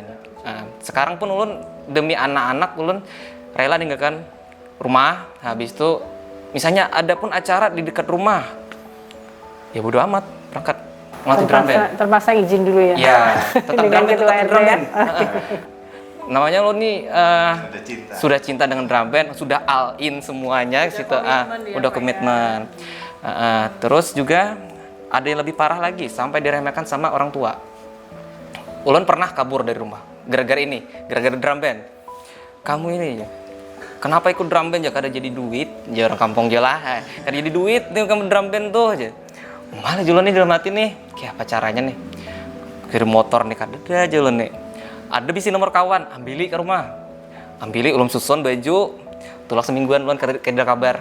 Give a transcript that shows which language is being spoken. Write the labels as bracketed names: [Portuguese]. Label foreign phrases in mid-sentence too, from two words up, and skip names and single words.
[Banjar] Nah, sekarang pun Ulun demi anak-anak Ulun rela meninggalkan rumah. [Indonesian] Habis itu misalnya ada pun acara di dekat rumah, ya bodo amat berangkat melatih [English] drum band. [Indonesian] Terpaksa izin dulu ya. Iya, tetap Dengan [English] drum band, [Indonesian] ketua tetap RT drum ya. band. Namanya lo nih sudah cinta dengan [English] drum band, [Indonesian] sudah [English] all in [Indonesian] semuanya situ. Udah komitmen. Terus juga ada yang lebih parah lagi, sampai diremehkan sama orang tua. [Banjar] Ulun pernah kabur dari rumah gara-gara [English] drum band. [Indonesian] Kamu ini kenapa ikut [English] drum band [Indonesian] ya? [Banjar] Kada jadi duit, ya orang kampung aja lah. Kada jadi duit nih kamu [English] drum band [Banjar] tuh aja. Malah jualan nih dalam hati nih, kayak apa caranya nih? Kirim motor nih kada ada jualan nih. Ada bisi nomor kawan, ambili ke rumah. Ambili ulun susun baju, tulak semingguan ulun kada kabar.